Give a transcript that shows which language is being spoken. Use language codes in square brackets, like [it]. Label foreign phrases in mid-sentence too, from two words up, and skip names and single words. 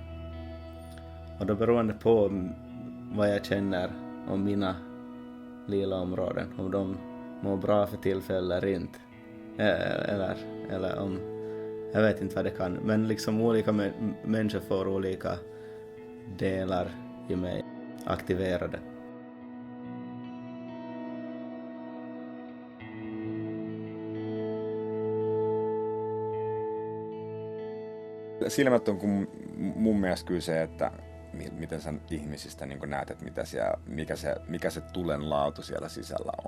[sv] Och då beroende på vad jag känner om mina lila områden, om de mår bra för tillfället eller inte. Eller om jag vet inte vad det kan, men liksom olika människor får olika delar i mig aktiverade. [fi] Silmät on mun mielestä kyllä se, että miten sä ihmisistä niin näet, että mikä se tulen laatu siellä sisällä on.